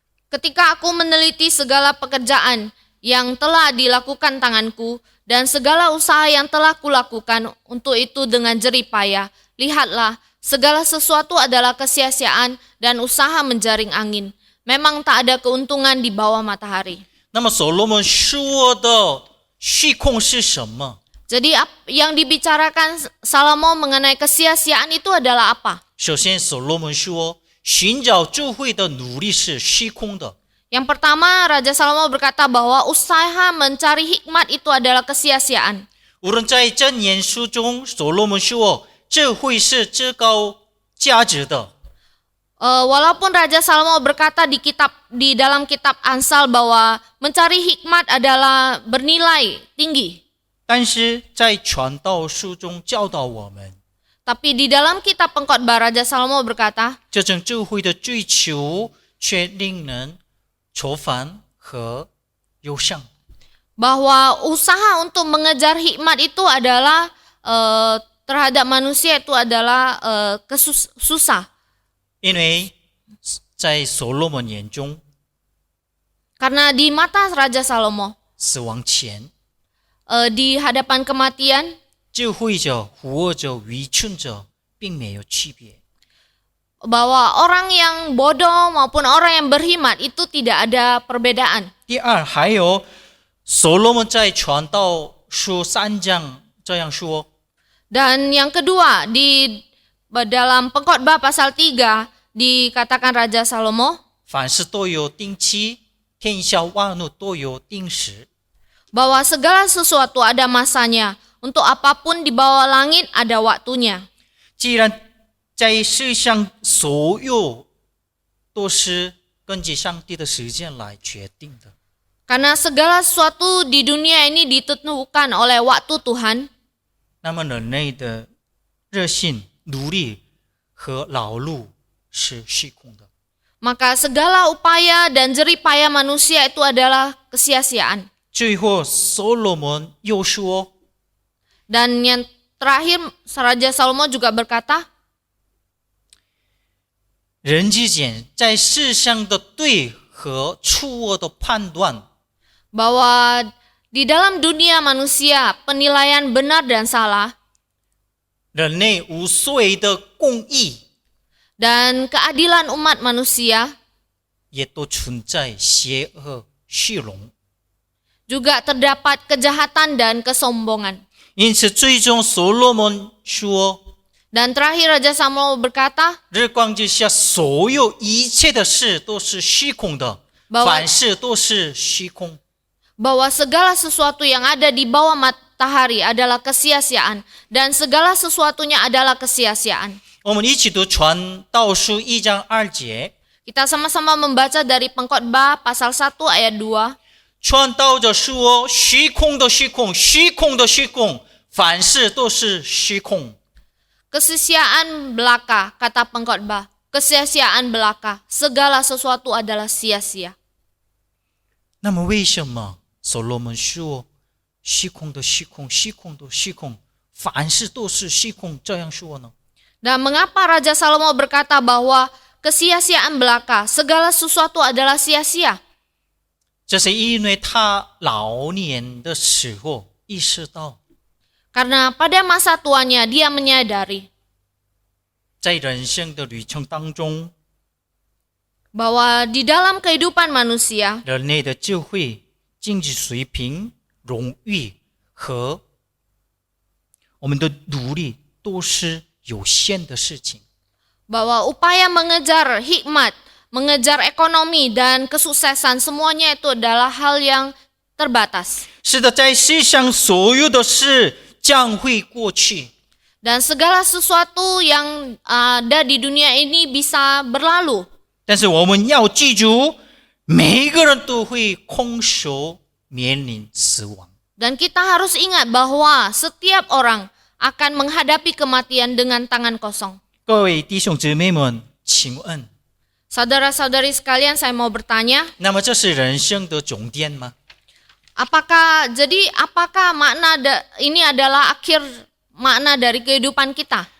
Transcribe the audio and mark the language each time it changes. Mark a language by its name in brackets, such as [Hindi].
[Indonesian] Ketika aku meneliti segala pekerjaan yang telah dilakukan tanganku dan segala usaha yang telah kulakukan untuk itu dengan jerih payah, lihatlah, segala sesuatu adalah kesia-siaan dan usaha menjaring angin. Memang tak ada keuntungan di bawah matahari. [Chinese] 那么所罗门说的虚空是什么？ [Indonesian] Jadi yang dibicarakan Salomo mengenai kesia-siaan itu adalah apa? [Chinese] 首先，所罗门说，寻找智慧的努力是虚空的。 [Indonesian] Yang pertama, Raja Salomo berkata bahwa usaha mencari hikmat itu adalah kesia-siaan. [Chinese] 无论在箴言书中，所罗门说，智慧是至高价值的。 [Indonesian] Walaupun Raja Salomo berkata di dalam kitab Amsal bahwa mencari hikmat adalah bernilai tinggi. [Chinese] 但是在传道书中教导我们， [Indonesian] Tapi di dalam kitab Pengkhotbah Raja Salomo berkata, [Chinese] 这种智慧的追求却令人愁烦和忧伤。 [Indonesian] bahwa usaha untuk mengejar hikmat itu adalah terhadap manusia itu adalah susah. [Chinese] 因为在所罗门眼中， [Indonesian] Karena di mata Raja Salomo, [Chinese] 死亡前， [Indonesian] di hadapan kematian, [Chinese] 智慧者、活者、愚蠢者并没有区别。 [Indonesian] bahwa orang yang bodoh maupun orang yang berhikmat itu tidak ada perbedaan. [Chinese] 第二，还有所罗门在传道书3章这样说： [Indonesian] Dan yang kedua, di dalam Pengkhotbah pasal 3 dikatakan Raja Salomo [Chinese] 凡事都有定期，天下万物都有定时。 [Indonesian] bahwa segala sesuatu ada masanya, untuk apapun di bawah langit ada waktunya. [Chinese] 既然在世上所有都是根据上帝的时间来决定的， [Indonesian] Karena segala sesuatu di dunia ini ditentukan oleh waktu Tuhan, [Chinese] 那么人类的热心、努力和劳碌是虚空的。 [Indonesian] maka segala upaya dan jerih payah manusia itu adalah kesia-siaan. [Chinese] 最后，所罗门又说： [Indonesian] Dan yang terakhir, Raja Salomo juga berkata, [Chinese] 人之间在世上的对和错的判断， [Indonesian] bahwa di dalam dunia manusia penilaian benar dan salah [Chinese] 人类无所谓的公义， [Indonesian] dan keadilan umat manusia [Chinese] 也都存在邪恶、虚荣。 [Indonesian] Juga terdapat kejahatan dan kesombongan. [Chinese] 因此，最终所罗门说， [Indonesian] Dan terakhir Raja Salomo berkata [Chinese] 日光之下所有一切的事都是虚空的， [Indonesian] Bahwa- [Chinese] 凡事都是虚空。 [Indonesian] bahwa segala sesuatu yang ada di bawah matahari adalah kesia-siaan dan segala sesuatunya adalah kesia-siaan. [Chinese] 我们一起读传道书1章2节， [Indonesian] Kita sama-sama membaca dari Pengkhotbah pasal 1 ayat 2. [Chinese] 传道者说：虚空的虚空，虚空的虚空，凡事都是虚空。 [Indonesian] Kesia-siaan belaka, kata Pengkhotbah. Kesia-siaan belaka, segala sesuatu adalah sia-sia. [Chinese] 那么为什么所罗门说虚空的虚空，虚空的虚空，凡事都是虚空这样说呢？ [Indonesian] Dan mengapa Raja Salomo berkata bahwa kesia-siaan belaka, segala sesuatu adalah sia-sia? [Chinese] 这是因为他老年的时候意识到， [Indonesian] Karena pada masa tuanya dia menyadari [Chinese] 在人生的旅程当中， [Indonesian] bahwa di dalam kehidupan manusia, [Chinese] 人类的智慧、经济水平、荣誉和我们的努力都是有限的事情。 [Indonesian] bahwa upaya mengejar hikmat, mengejar ekonomi dan kesuksesan semuanya itu adalah hal yang terbatas. [Chinese] 是的，在世上所有的事将会过去， [Indonesian] Dan segala sesuatu yang ada di dunia ini bisa berlalu. [Chinese] 但是我们要记住，每一个人都会空手面临死亡。 [Indonesian] Dan kita harus ingat bahwa setiap orang akan menghadapi kematian dengan tangan kosong. [Chinese] 各位弟兄姊妹们，请问， [Indonesian] Saudara-saudari sekalian, saya mau bertanya, [Chinese] 那么这是人生的终点吗？ [Indonesian] apakah makna ini adalah akhir makna dari kehidupan kita?